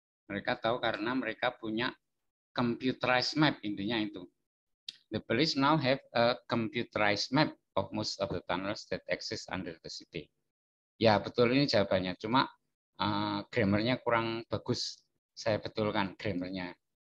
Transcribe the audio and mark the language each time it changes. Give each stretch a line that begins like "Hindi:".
Indonesian: Mereka tahu karena mereka punya computerized map, intinya itu.
English: The police now have a computerized map of most of the tunnels that exist under the city.
Indonesian: Ya, betul, ini jawabannya. Cuma grammarnya kurang bagus. Saya betulkan grammarnya.